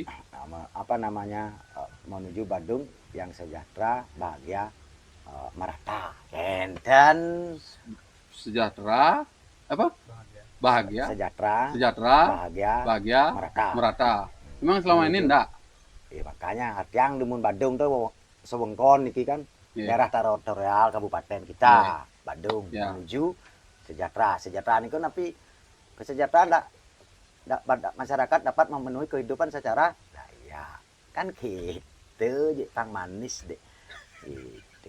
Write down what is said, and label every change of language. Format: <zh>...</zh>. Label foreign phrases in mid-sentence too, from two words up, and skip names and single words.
<id>Apa namanya menuju Badung yang sejahtera, bahagia, merata. Gentan sejahtera apa? Bahagia. sejahtera, Sejahtera, bahagia, bahagia, merata. Memang selama ini enggak? makanya yang di Badung tuh</id> <ban>sewengkon niki</ban> <id>kan Iya. daerah teritorial kabupaten kita Badung Iya. menuju sejahtera. Sejahtera ini kan tapi kesejahteraan masyarakat dapat memenuhi kehidupan secara layak. Kan gitu, Pang manis deh. Gitu.</id>